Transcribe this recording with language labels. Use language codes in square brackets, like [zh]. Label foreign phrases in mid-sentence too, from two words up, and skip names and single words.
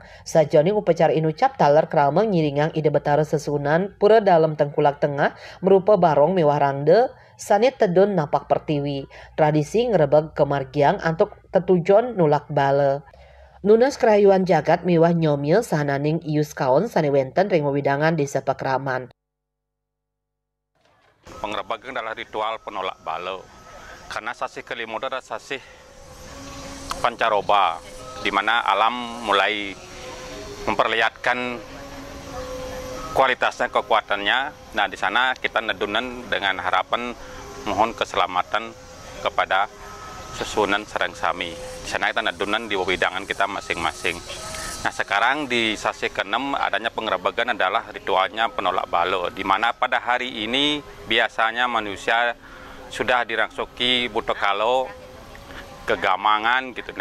[ban] Sajoning upacara inucap taler krama nyiringang ide betara sesunan pura dalam Tengkulak Tengah merupa barong miwah rangde sani tedun napak pertiwi. Tradisi ngerebeg kemargiang antuk tetujon nulak bale. Nunas kerayuan jagat miwah nyomye sahananing ius kaon sani wenten ring wewidangan Desa Pakraman. [id] Pengrebegan adalah ritual penolak bala. Karena sasih kelima adalah sasih pancaroba, di mana alam mulai memperlihatkan kualitasnya, kekuatannya. Nah, di sana kita nedunan dengan harapan mohon keselamatan kepada susunan [ban] sareng sami. [id] Di sana kita nedunan di wewidangan kita masing-masing. Nah, sekarang di sasi ke-6 adanya pengrebegan adalah ritualnya penolak bala, di mana pada hari ini biasanya manusia sudah dirangsoki buta kalo, kegamangan gitu.